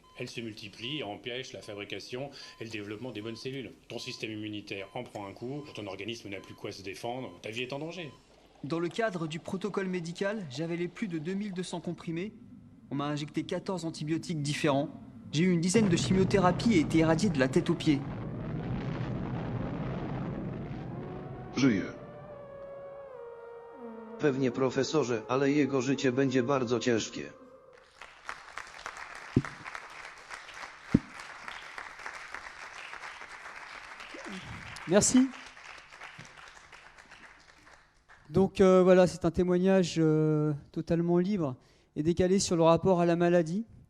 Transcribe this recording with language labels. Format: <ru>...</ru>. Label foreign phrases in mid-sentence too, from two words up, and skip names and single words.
<fr>Elles se multiplient et empêchent la fabrication et le développement des bonnes cellules. Ton système immunitaire en prend un coup, ton organisme n'a plus quoi se défendre, ta vie est en danger. Dans le cadre du protocole médical, j'avais les plus de 2200 comprimés. On m'a injecté 14 antibiotiques différents. J'ai eu une dizaine de chimiothérapies et été irradié de la tête aux pieds.</fr> <pl>Żyje. Pewnie profesorze, ale jego życie będzie bardzo ciężkie.</pl> <fr>Merci. Donc voilà, c'est un témoignage totalement libre et décalé sur le rapport à la maladie.</fr>